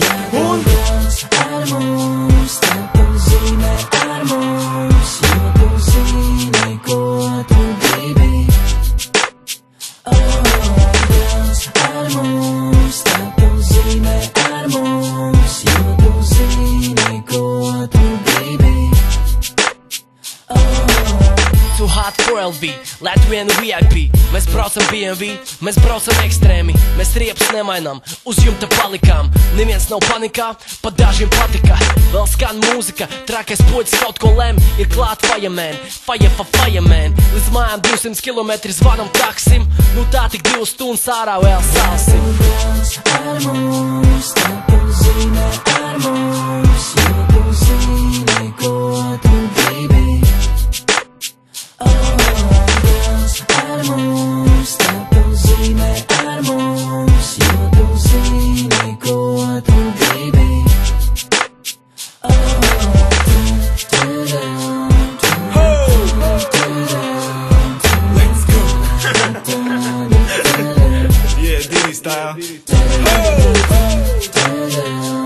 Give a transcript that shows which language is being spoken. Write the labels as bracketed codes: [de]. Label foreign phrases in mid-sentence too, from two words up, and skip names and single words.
[lv] Ar mums, tā tu zīmē ar mums, jo tu zīmē, ko tu gribi. Ar mums, tā tu zīmē ar mums, jo tu zīmē, ko tu gribi. [en] Too hot for LV, Latvian VIP. [lv] Mēs braucam BMW, mēs braucam ekstrēmi. Mēs riepas nemainām, uz jumta palikām. Neviens nav panikā, pat dažiem patika. Vēl skan mūzika, trakais poģis kaut ko lem. Ir klāt fireman, [en] fire for fireman. [lv] Līdz mājām 200 km zvanam taksim. Nu tā tik 2 stundas ārā vēl salsim. Ar mums, tā tu zīmē ar mums, jo tu zīmē, ko tu gribi. Ar mums, tā tu zīmē ar mums, jo tu zīmē, ko tu gribi. [en] Let's go. Yeah, Diddy style.